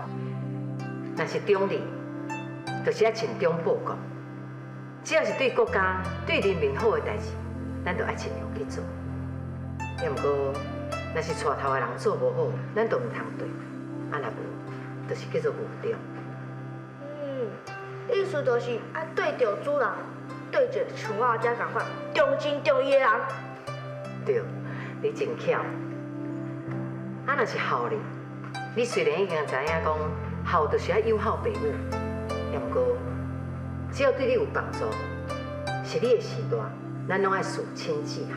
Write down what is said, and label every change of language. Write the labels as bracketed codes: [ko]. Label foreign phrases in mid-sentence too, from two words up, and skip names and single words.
[nan] 若是忠义，就是爱尽忠报国。只要是对国家、对人民好的代志，咱就爱尽量去做。要毋过，若是带头的人做无好，咱就唔通对。啊，若无，就是叫做无忠。意思就是爱对着主人，对一个像我这共款忠心忠义的人。对，你真巧。啊，若是孝哩，你虽然已经知影讲孝就是爱友好父母，要毋过只要对你有帮助，是你的时代，咱拢爱事亲至孝。